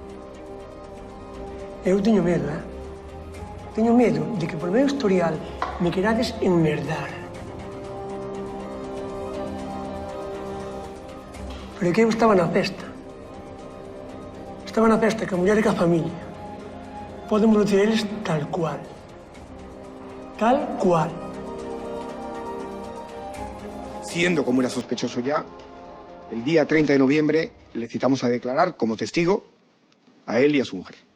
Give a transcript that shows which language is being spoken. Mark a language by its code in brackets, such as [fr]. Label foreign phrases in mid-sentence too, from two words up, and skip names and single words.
[gl] Eu teño medo, Teño medo de que por meu historial me querades enmerdar. Pero é que eu estaba na festa. Estaba na festa que a muller e que a familia. Podemos decir eles tal cual. Tal cual. [es] Siendo como era sospechoso ya, el día 30 de noviembre le citamos a declarar como testigo a él y a su mujer.